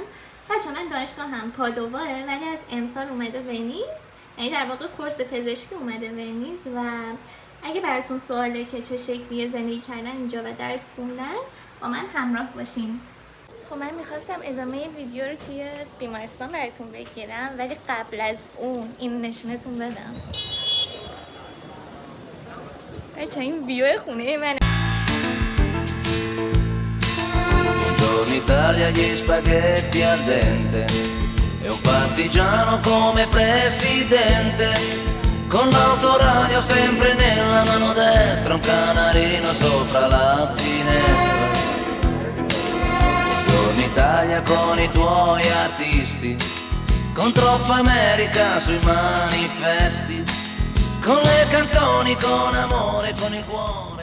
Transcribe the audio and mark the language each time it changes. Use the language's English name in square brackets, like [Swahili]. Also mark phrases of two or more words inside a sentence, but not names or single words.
[Persian] بچه‌ها من دانشگاهم پادواه ولی از امسال اومده ونیز، یعنی در واقع کورس پزشکی اومده ونیز و اگه براتون سواله که چه شکلیه زندگی کردن اینجا و درس خوندن، با من همراه باشین. خب من میخواستم ادامه ویدیو رو توی بیمارستان براتون بگیرم، ولی قبل از اون این نشونتون بدم. بچه این ویو خونه منه. [Italian] Buongiorno Italia, gli spaghetti al dente e un partigiano come presidente, con l'autoradio sempre nella mano destra, un canarino sopra la finestra. Buongiorno Italia con i tuoi artisti, con troppa America sui manifesti, con le canzoni, con amore, con il cuore.